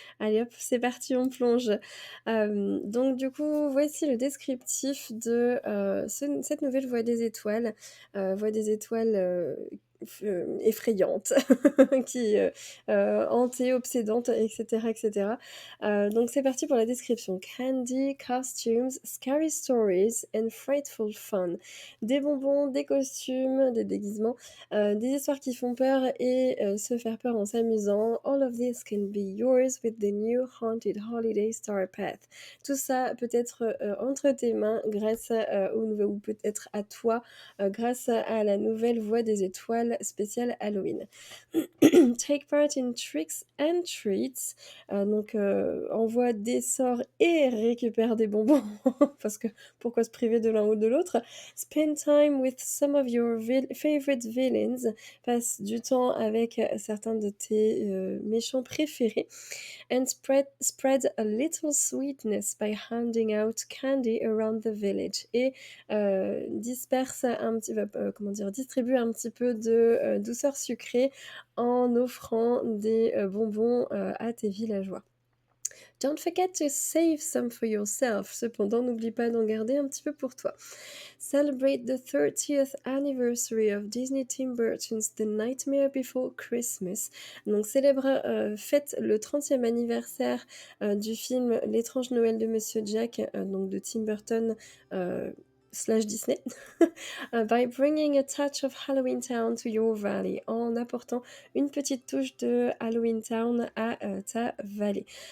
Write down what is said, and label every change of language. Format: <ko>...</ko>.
<fr>Allez hop, c'est parti, on plonge. Donc du coup, voici le descriptif de cette nouvelle voie des étoiles. Voie des étoiles effrayante, qui hantée, obsédante, etc. etc. Donc c'est parti pour la description.</fr> <en>Candy, costumes, scary stories and frightful fun.</en> <fr>Des bonbons, des costumes, des déguisements, des histoires qui font peur et se faire peur en s'amusant.</fr> <en>All of this can be yours with the new Haunted Holiday Star Path.</en> <fr>Tout ça peut être entre tes mains grâce ou peut-être à toi grâce à la nouvelle voie des étoiles spéciale Halloween.</fr> <en>Take part in tricks and treats.</en> <fr>Donc envoie des sorts et récupère des bonbons parce que pourquoi se priver de l'un ou de l'autre.</fr> <en>Spend time with some of your favorite villains.</en> <fr>Passe du temps avec certains de tes méchants préférés.</fr> <en>And spread a little sweetness by handing out candy around the village.</en> <fr>Et disperse un petit distribue un petit peu de douceur sucrée en offrant des bonbons à tes villageois.</fr> <en>Don't forget to save some for yourself.</en> <fr>Cependant, n'oublie pas d'en garder un petit peu pour toi.</fr> <en>Celebrate the 30th anniversary of Disney Tim Burton's The Nightmare Before Christmas.</en> <fr>Donc fête le 30e anniversaire du film L'étrange Noël de Monsieur Jack, donc de Tim Burton slash Disney,</fr> <en>by bringing a touch of Halloween Town to your valley,</en> <fr>en apportant une petite touche de Halloween Town à ta vallée.</fr>